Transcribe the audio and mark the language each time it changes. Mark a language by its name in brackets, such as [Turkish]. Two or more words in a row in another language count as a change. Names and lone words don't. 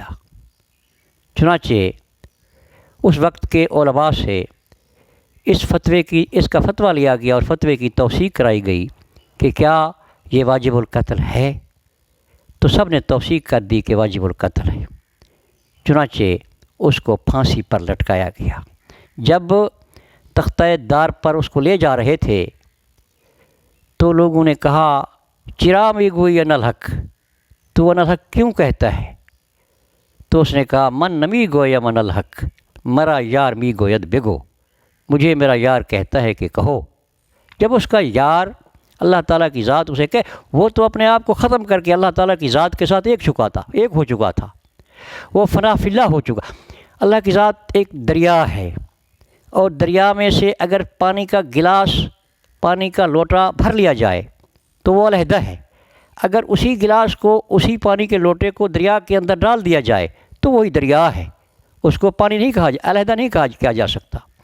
[Urdu] چنانچہ اس وقت کے علماء سے اس کا فتویٰ لیا گیا اور فتوے کی توثیق کرائی گئی کہ کیا یہ واجب القتل ہے، تو سب نے توثیق کر دی کہ واجب القتل ہے۔ چنانچہ اس کو پھانسی پر لٹکایا گیا۔ جب تختہ دار پر اس کو لے جا رہے تھے تو لوگوں نے کہا [Persian] چرا می گوئی ان الحق، [Urdu] تو ان الحق کیوں کہتا ہے؟ تو اس نے کہا [Persian] من نمی گویا من الحق، مرا یار می گوید بگو، [Urdu] مجھے میرا یار کہتا ہے کہ کہو۔ جب اس کا یار اللہ تعالیٰ کی ذات اسے کہے، وہ تو اپنے آپ کو ختم کر کے اللہ تعالیٰ کی ذات کے ساتھ ایک ہو چکا تھا، وہ فنا فی اللہ ہو چکا۔ اللہ کی ذات ایک دریا ہے، اور دریا میں سے اگر پانی کا گلاس، پانی کا لوٹا بھر لیا جائے تو وہ علیحدہ ہے، اگر اسی گلاس کو، اسی پانی کے لوٹے کو دریا کے اندر ڈال دیا جائے تو وہی دریا ہے، اس کو پانی نہیں کہا، علیحدہ نہیں کہا جا سکتا۔